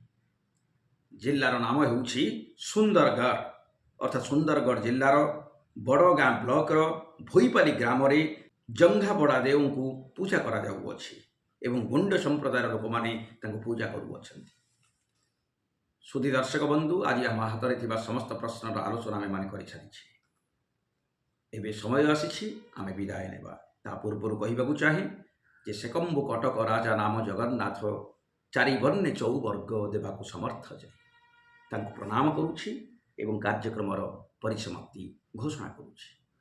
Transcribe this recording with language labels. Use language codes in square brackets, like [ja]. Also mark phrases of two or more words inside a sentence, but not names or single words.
[or] ଜିଲ୍ଲାର ନାମ ହେଉଛି ସୁନ୍ଦରଗଡ଼, ଅର୍ଥାତ ସୁନ୍ଦରଗଡ଼ ଜିଲ୍ଲାର ବଡ଼ଗାଁ ବ୍ଲକ ଭୁଇଁପାଲି ଗ୍ରାମ ରେ ଜଙ୍ଘା ବଡ଼ାଦେବ କୁ ପୂଜା କରା ଯାଉଅଛି ଏବଂ ଗୋଣ୍ଡ ସମ୍ପ୍ରଦାୟର ଲୋକ ମାନେ ତାଙ୍କୁ ପୂଜା କରୁଅଛନ୍ତି। ସୁଧୀ ଦର୍ଶକ ବନ୍ଧୁ, ଆଜି ଆମ ହାତ ଥିବା ସମସ୍ତ ପ୍ରଶ୍ନର ଆଲୋଚନା ଆମେ ମାନେ କରି ସାରିଛୁ। ଏବେ ସମୟ ଆସିଛି ଆମେ ବିଦାୟ ନେବା। ତା ପୂର୍ବରୁ କହିବାକୁ ଚାହେଁ ଯେ ସେକମ୍ବୁ କଟକ ରାଜା ନାମ ଜଗନ୍ନାଥ ଚାରି ବର୍ଣ୍ଣେ ଚତୁର୍ବର୍ଗ ଦେବାକୁ ସମର୍ଥ ଯେ ତାଙ୍କୁ ପ୍ରଣାମ କରୁଛି ଏବଂ କାର୍ଯ୍ୟକ୍ରମର ପରିସମାପ୍ତି ଘୋଷଣା କରୁଛି।